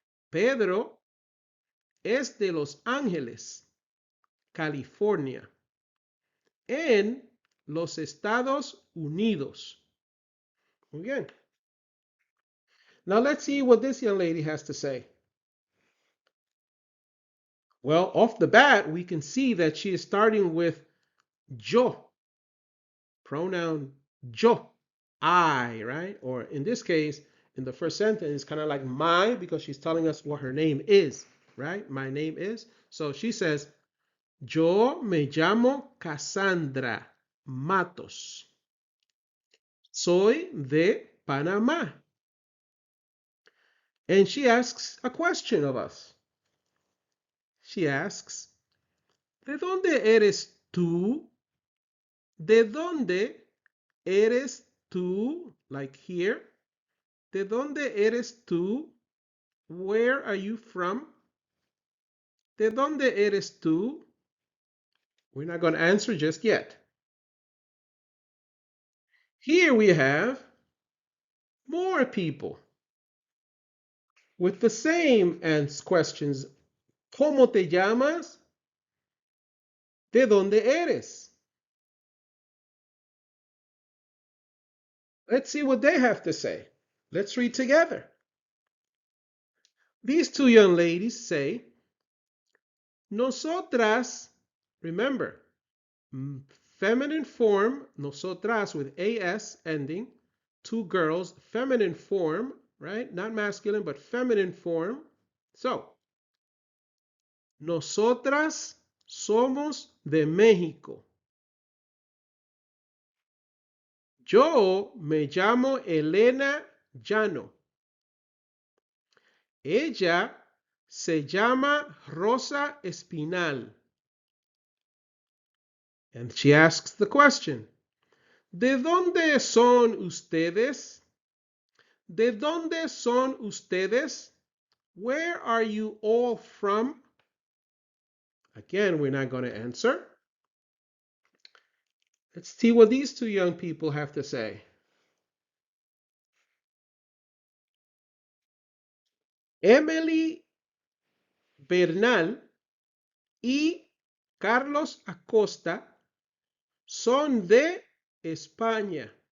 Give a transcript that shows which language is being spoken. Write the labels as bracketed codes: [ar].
[es] Pedro es de Los Ángeles, California, en los Estados Unidos. Muy bien. [en] Now let's see what this young lady has to say. Well, off the bat, we can see that she is starting with yo, pronoun yo, I, right? Or in this case, in the first sentence, it's kind of like my, because she's telling us what her name is, right? My name is. So she says, [es] yo me llamo Cassandra Matos. Soy de Panamá. [en] And she asks a question of us. She asks, [es] ¿de dónde eres tú? ¿De dónde eres tú? [en] Like here. [es] ¿De dónde eres tú? [en] Where are you from? [es] ¿De dónde eres tú? [en] We're not going to answer just yet. Here we have more people with the same questions. [es] ¿Cómo te llamas? ¿De dónde eres? [en] Let's see what they have to say. Let's read together. These two young ladies say, nosotras, remember, feminine form, nosotras with as ending, two girls, feminine form, right? Not masculine, but feminine form. [es] So, nosotras somos de México. Yo me llamo Elena Llano. Ella se llama Rosa Espinal. [en] And she asks the question, [es] ¿de dónde son ustedes? ¿De dónde son ustedes? [en] Where are you all from? Again, we're not going to answer. Let's see what these two young people have to say. [es] Emily Bernal y Carlos Acosta son de España.